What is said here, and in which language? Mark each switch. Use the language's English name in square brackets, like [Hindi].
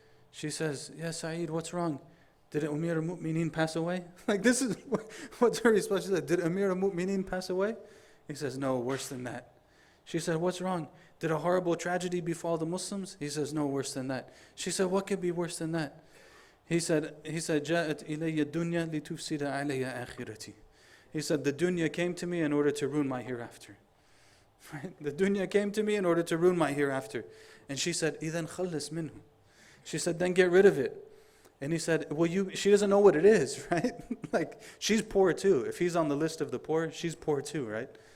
[English] She says, Ya Sa'id, what's wrong? Did Amir al-Mu'mineen pass away? Like this is, what's her response? She said, did Amir al-Mu'mineen pass away? He says, no, worse than that. She said, what's wrong? Did a horrible tragedy befall the Muslims? He says, no, worse than that. She said, what could be worse than that? He said, [Arabic] جَاءَتْ إِلَيَّ الدُّنْيَا لِتُفْسِدَ عَلَيَّ آخِرَتِي. [English] He said, the dunya came to me in order to ruin my hereafter. Right? The dunya came to me in order to ruin my hereafter. And she said, [Arabic] إِذَنْ خَلِّصْ مِنْهُ. [English] She said, then get rid of it. And he said, well, she doesn't know what it is, right? Like, she's poor too. If he's on the list of the poor, she's poor too, right?